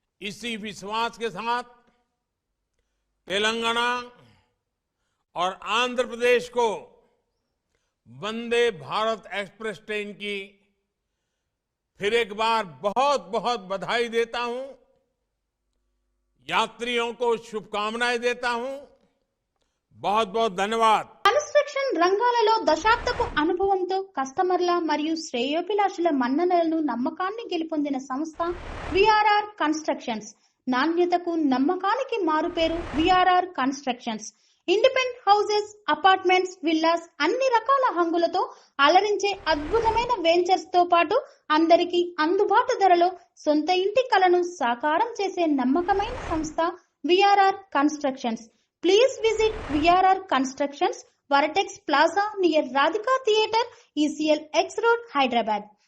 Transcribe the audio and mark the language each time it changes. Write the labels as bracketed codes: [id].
[hi] इसी विश्वास के साथ तेलंगाना और आंध्र प्रदेश को वंदे भारत एक्सप्रेस ट्रेन की फिर एक बार बहुत बहुत बधाई देता हूं, यात्रियों को शुभकामनाएं देता हूं। बहुत बहुत धन्यवाद। [te] కన్స్ట్రక్షన్ రంగాలలో దశాబ్దపు అనుభవంతో కస్టమర్ల మరియు శ్రేయోభిలాషుల మన్ననలను నమ్మకాన్ని గెలుపొందిన సంస్థ విఆర్ఆర్ కన్స్ట్రక్షన్స్. నాణ్యతకు నమ్మకానికి మారుపేరు VRR constructions. Independent houses, apartments, villas అన్ని రకాల హంగులతో అలరించే అద్భుతమైన వెంచర్స్ తో పాటు అందరికీ అందుబాటు ధరలో సొంత ఇంటి కలను సాకారం చేసే నమ్మకమైన సంస్థ VRR constructions. [en] Please visit VRR Constructions, Varatex Plaza near Radhika Theatre, ECL X Road, Hyderabad.